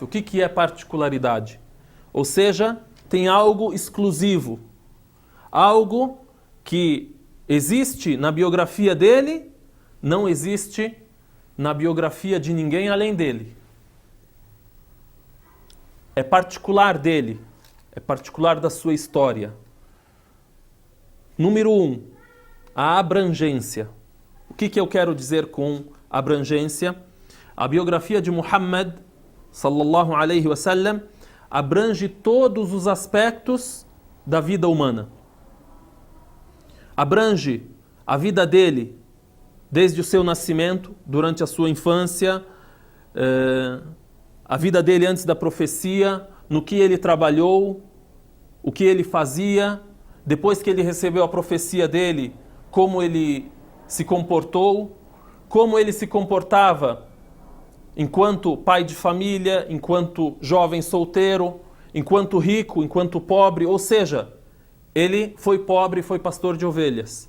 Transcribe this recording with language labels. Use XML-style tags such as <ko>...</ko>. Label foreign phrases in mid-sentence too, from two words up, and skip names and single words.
<pt>O que é particularidade? Ou seja, tem algo exclusivo, algo que existe na biografia dele, não existe na biografia de ninguém além dele. É particular dele, é particular da sua história. Número 1, a abrangência. O que eu quero dizer com abrangência? A biografia de Muhammad,</pt> <ar>صلى الله عليه وسلم,</ar> <pt>abrange todos os aspectos da vida humana. Abrange a vida dele desde o seu nascimento, durante a sua infância, a vida dele antes da profecia, no que ele trabalhou, o que ele fazia, depois que ele recebeu a profecia dele, como ele se comportou, como ele se comportava enquanto pai de família, enquanto jovem solteiro, enquanto rico, enquanto pobre, ou seja, ele foi pobre e foi pastor de ovelhas.</pt>